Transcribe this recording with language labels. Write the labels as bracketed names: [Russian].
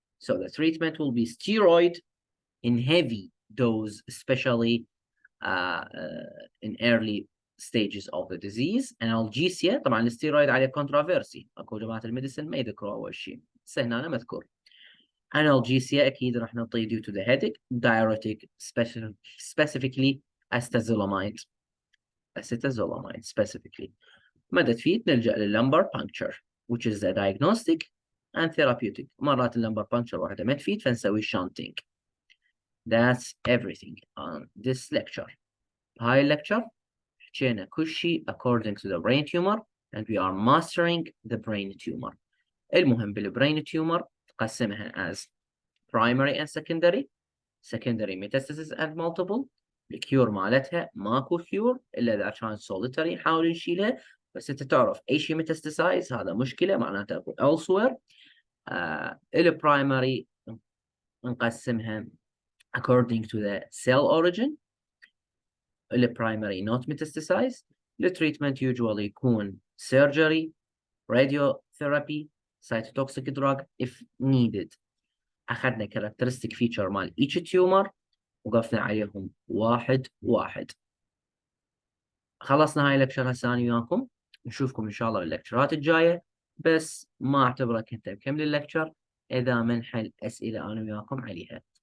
[English] So the treatment will be steroid in heavy dose, especially in early stages of the disease. [Arabic] Analgesia طبعا الستيرويد عليه controversy، اكو جماعة الميديسن ما يذكروا اول شيء، بس هنا أنا مذكور. [English] Analgesia [Arabic] اكيد راح نعطيه [English] due to the headache. Diuretic specifically acetazolamide specifically. [Arabic] مدى تفيد نلجأ لللمبر puncture [English] which is a diagnostic and therapeutic. [Arabic] مرات اللمبر puncture واحدة ما تفيد فنسوي shunting. [English] That's everything on this lecture. هاي lecture [Arabic] حكينا كل شيء [English] according to the brain tumor and we are mastering the brain tumor. [Arabic] المهم بالbrain tumor تقسمها as primary and secondary metastasis and multiple. الكيور مالتها ماكو كيور الا اذا كان solitary نحاول نشيلها، بس انت تعرف اي شيء metastasize هذا مشكله معناته اكو elsewhere. البرايمري نقسمها according to the cell origin. [English] البرايمري not metastasize. التريتمنت usually يكون surgery, radiotherapy, cytotoxic drug if needed. [Arabic] أخذنا characteristic feature مال [English] each tumor [Arabic] وقفنا عليهم واحد واحد. خلصنا هاي اللكشر هسه أنا وياكم، نشوفكم إن شاء الله باللكشرات الجاية، بس ما أعتبرك أنت مكمل اللكشر إذا منحل أسئلة أنا وياكم عليها.